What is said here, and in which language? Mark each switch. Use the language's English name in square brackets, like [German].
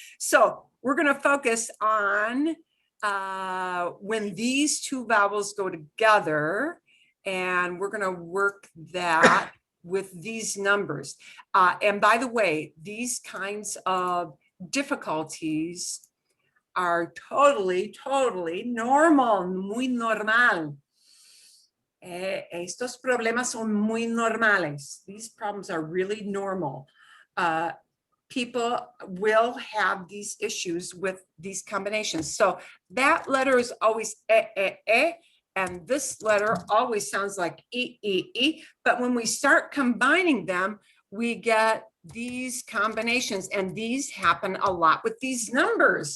[English] So we're going to focus on when these two vowels go together, and we're going to work that with these numbers. And by the way, these kinds of difficulties are totally normal, [Spanish] muy normal. Estos problemas son muy normales. [English] These problems are really normal. People will have these issues with these combinations. So that letter is always e, and this letter always sounds like e. But when we start combining them, we get these combinations, and these happen a lot with these numbers.